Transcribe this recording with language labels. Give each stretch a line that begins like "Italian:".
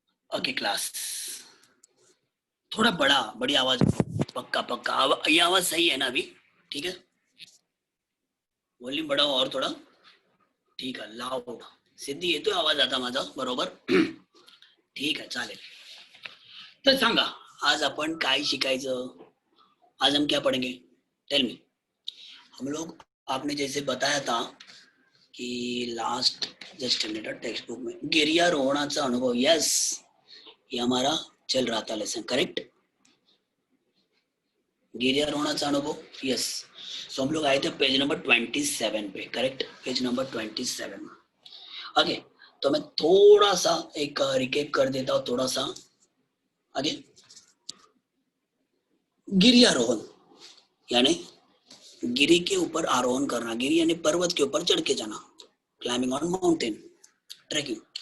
English: okay class,
Hindi: थोड़ा बड़ी आवाज, पक्का पक्का ये आवाज सही है ना अभी? ठीक है, वॉल्यूम बढ़ाओ और थोड़ा,
Marathi: ठीक आहे,
Hindi: लाऊड.
Marathi: सिद्धी येतोय आवाज आता माझा बरोबर? ठीक आहे, चालेल. तर सांगा, आज आपण काय शिकायचं?
Hindi: आज हम क्या पढ़ेंगे?
English: Tell me.
Hindi: हम लोग, आपने जैसे बताया था कि
English: last just minute textbook
Hindi: में
Marathi: गिर्यारोहणाचा अनुभव,
Hindi: यस, ये हमारा चल रहा था लेसन, करेक्ट?
Marathi: गिर्यारोहणाचा अनुभव, यस.
Hindi: सो हम लोग आए थे पेज नंबर 27 पे, करेक्ट? Page number 27. ओके, तो मैं थोड़ा सा एक रिकेप कर देता हूँ, थोड़ा सा आगे. गिर्यारोहण यानी गिरी के ऊपर आरोहण करना, गिरी यानी पर्वत के ऊपर चढ़ के जाना,
English: climbing on mountain,
Hindi: ट्रैकिंग.